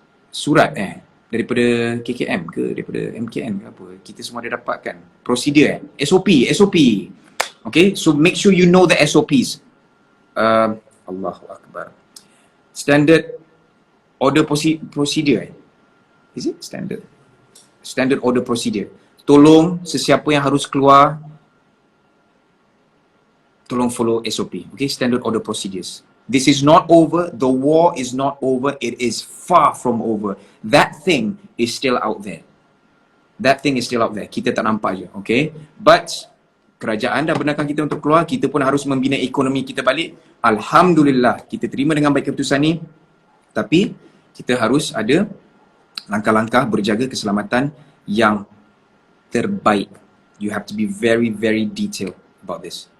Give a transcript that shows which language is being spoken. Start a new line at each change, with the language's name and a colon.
Malay: Surat daripada KKM ke daripada MKN ke apa. Kita semua dah dapatkan. Prosedur SOP.
English: Okay, so make sure you know the SOPs. Allahu Akbar. Standard order procedure. Is it standard? Standard order procedure.
Malay: Tolong sesiapa yang harus keluar, tolong follow SOP.
English: Okay, standard order procedures. This is not over. The war is not over. It is far from over. That thing is still out there. That thing is still out there.
Malay: Kita tak nampak je. Okay. But kerajaan dah benarkan kita untuk keluar. Kita pun harus membina ekonomi kita balik. Alhamdulillah. Kita terima dengan baik keputusan ni. Tapi kita harus ada langkah-langkah berjaga keselamatan yang terbaik.
English: You have to be very, very detailed about this.